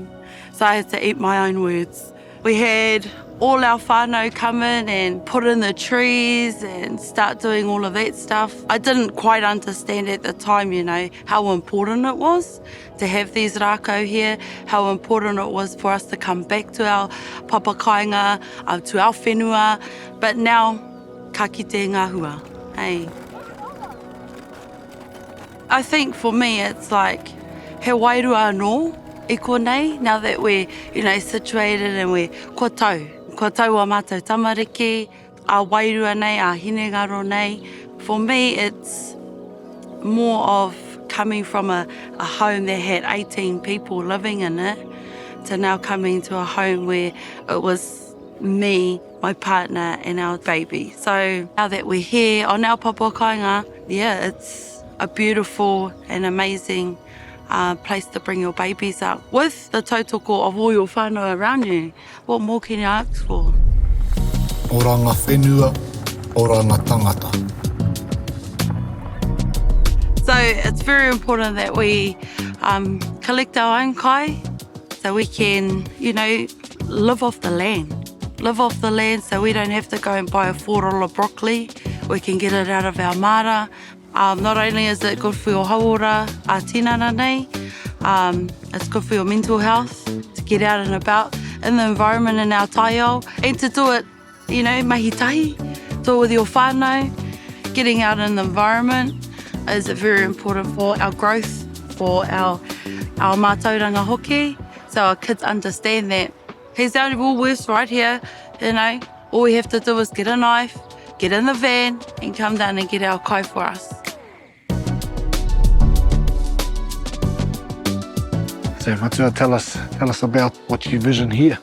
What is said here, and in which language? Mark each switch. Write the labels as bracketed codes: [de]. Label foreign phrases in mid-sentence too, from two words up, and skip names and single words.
[en] So I had to eat my own words. We had all our whānau come in and put in the trees and start doing all of that stuff. I didn't quite understand at the time, you know, how important it was to have these rākau here, how important it was for us to come back to our papakāinga, to our whenua. But now, [mi] ka kite ngā hua, hey. [en] I think for me it's like, [mi] he wairua anō i konei, [en] now that we're, you know, situated and we're [mi] kua tau a mātou tamariki, a wairua nei, a hinengaro nei. [en] For me, it's more of coming from a home that had 18 people living in it to now coming to a home where it was me, my partner and our baby. So now that we're here on our papakāinga, yeah, it's a beautiful and amazing place to bring your babies up. With the tautoko of all your whānau around you, what more can you ask for? [mi] Oranga whenua, oranga tangata. [en] So it's very important that we collect our own kai so we can, you know, live off the land. Live off the land so we don't have to go and buy a $4 broccoli. We can get it out of our mara. Not only is it good for your [mi] hauora, tinana nei, [en] it's good for your mental health, to get out and about in the environment in our Taiao, and to do it, you know, mahitahi, do it with your whānau. Getting out in the environment is very important for our growth, for our [mi] mātauranga hoki, [en] so our kids understand that here's our Woolworths right here, you know, all we have to do is get a knife, get in the van and come down and get our kai for us. So Matua, tell us about what you vision here.